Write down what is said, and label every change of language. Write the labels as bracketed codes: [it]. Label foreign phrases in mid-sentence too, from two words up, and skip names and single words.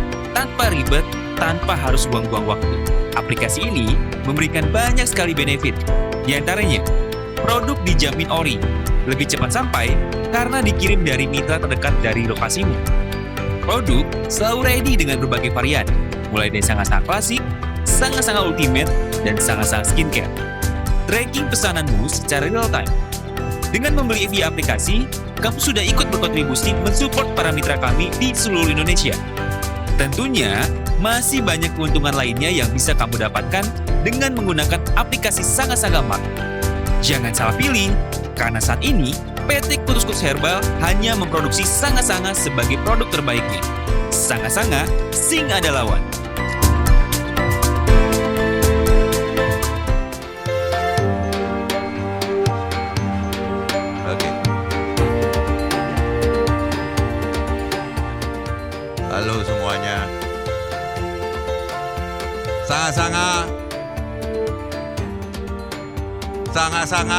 [id] Tanpa ribet, tanpa harus buang-buang waktu. Aplikasi ini memberikan banyak sekali benefit. Di antaranya, produk dijamin ori, lebih cepat sampai karena dikirim dari mitra terdekat dari lokasimu. Produk selalu ready dengan berbagai varian, mulai dari Sanga-Sanga klasik, Sanga-Sanga ultimate, dan Sanga-Sanga skincare. Tracking pesananmu secara [en] real time. [id] Dengan membeli via aplikasi, kamu sudah ikut berkontribusi mensupport para mitra kami di seluruh Indonesia. Tentunya, masih banyak keuntungan lainnya yang bisa kamu dapatkan dengan menggunakan aplikasi Sanga-Sanga Mart. Jangan salah pilih, karena saat ini PT Kutus-Kutus Herbal hanya memproduksi Sanga-Sanga sebagai produk terbaiknya. Sanga-Sanga, sing ada lawan. Oke. Halo semuanya. Sanga-Sanga. Sanga-Sanga.